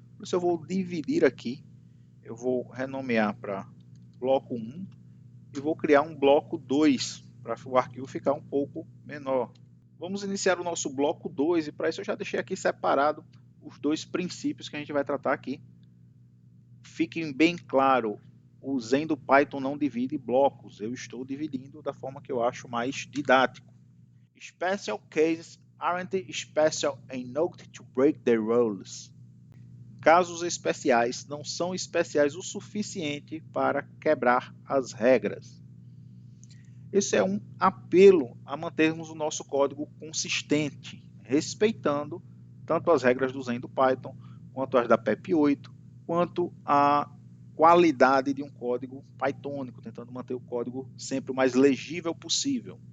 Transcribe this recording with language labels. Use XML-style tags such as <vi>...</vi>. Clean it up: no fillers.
<pt>Por isso eu vou dividir aqui, eu vou renomear para bloco 1 e vou criar um bloco 2 para o arquivo ficar um pouco menor. Vamos iniciar o nosso bloco 2 e para isso eu já deixei aqui separado os 2 princípios que a gente vai tratar aqui. Fiquem bem claro, o Zen do Python não divide blocos, eu estou dividindo da forma que eu acho mais didático.</pt> <en>Special cases aren't special enough to break the rules.</en> <pt>Casos especiais não são especiais o suficiente para quebrar as regras. Esse é um apelo a mantermos o nosso código consistente, respeitando tanto as regras do Zen do Python, quanto as da PEP 8, quanto a qualidade de um código pythônico, tentando manter o código sempre o mais legível possível.</pt>